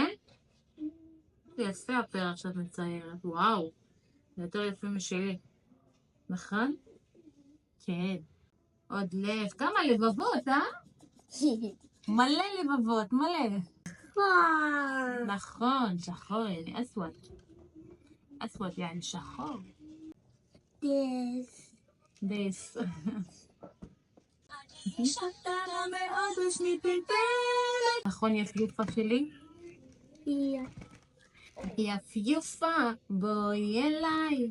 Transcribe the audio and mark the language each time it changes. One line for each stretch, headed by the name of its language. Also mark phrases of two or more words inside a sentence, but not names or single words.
Hebrew: יפה הפרח שאת מציירת, וואו. זה יותר יפה משלי. נכון? כן. עוד לב. כמה לבבות, אה? מלא לבבות, מלא. נכון, שחור,
Arabic: يعني أسود. أسود يعني שחור. דס.
Hebrew: נכון, יפיופה שלי? יפיופה, בואי אליי.